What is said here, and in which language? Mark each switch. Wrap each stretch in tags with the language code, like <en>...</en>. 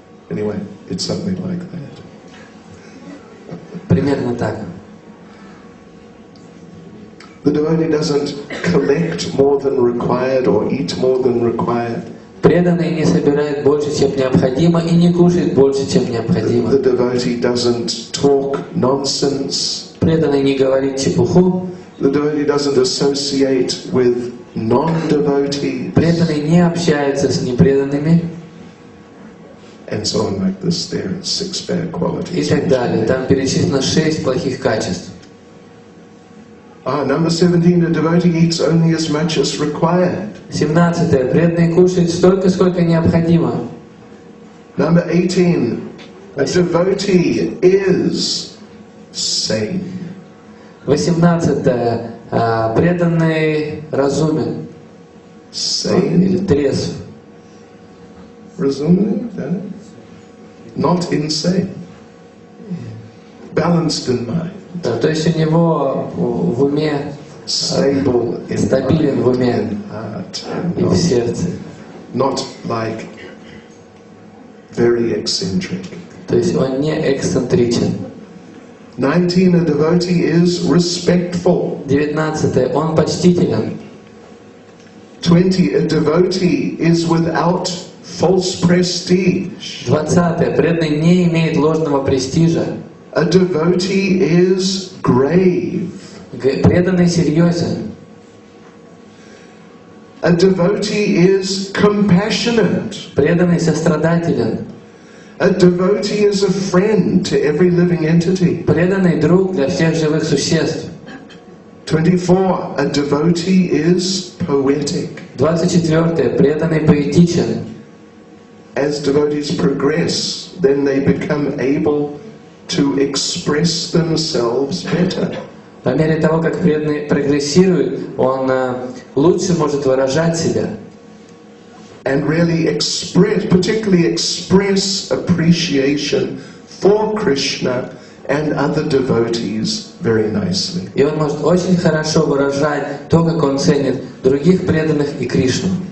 <en>Anyway, it's something like that.</en> <ru>Примерно так.</ru> <en>The devotee doesn't collect more than required or eat more than required.</en> <ru>Преданный не собирает больше, чем необходимо, и не кушает больше, чем необходимо.</ru> <en>The devotee doesn't talk nonsense.</en> <ru>Преданный не говорит чепуху.</ru> <en>The devotee doesn't associate with non-devotees.</en> <ru>Преданный не общается с непреданными.</ru> <en>And so on like this. There are 6 bad</en> <ru>И</ru> <en>qualities.</en> <ru>так далее. Там перечислено 6 плохих качеств.</ru> <en>Number 17, a devotee eats only as much as required.</en> <ru>17. Преданный кушает столько, сколько необходимо.</ru> <en>Number 18, a devotee is sane.</en> <ru>18. Преданный разумен. Или</ru> <en>Sane?</en> <ru>трезв. Разумный, да?</ru> <en>Not insane. Balanced in mind.</en> <ru>Да, то есть у него в уме,</ru> <en>Stable in</en> <ru>стабилен в уме</ru> <en>and heart.</en> <ru>и в сердце.</ru> <en>Not like very eccentric.</en> <ru>То есть он не эксцентричен.</ru> <en>19, a devotee is respectful.</en> <ru>19. Он почтителен.</ru> <en>20, a devotee is without false prestige.</en> <ru>20. Преданный не имеет ложного престижа.</ru> <en>A devotee is grave.</en> <ru>Преданный серьезен.</ru> <en>A devotee is compassionate.</en> <ru>Преданный сострадателен.</ru> <en>A devotee is a friend to every living entity.</en> <ru>Преданный друг для всех живых существ.</ru> <en>24, a devotee is poetic.</en> <ru>24. Преданный поэтичен.</ru> <en>As devotees progress, then they become able to express themselves better.</en> <ru>По мере того, как преданный прогрессирует, он лучше может выражать себя.</ru> <en>And really express, particularly express appreciation for Krishna and other devotees very nicely.</en> <ru>И он может очень хорошо выражать то, как он ценит других преданных и Кришну.</ru>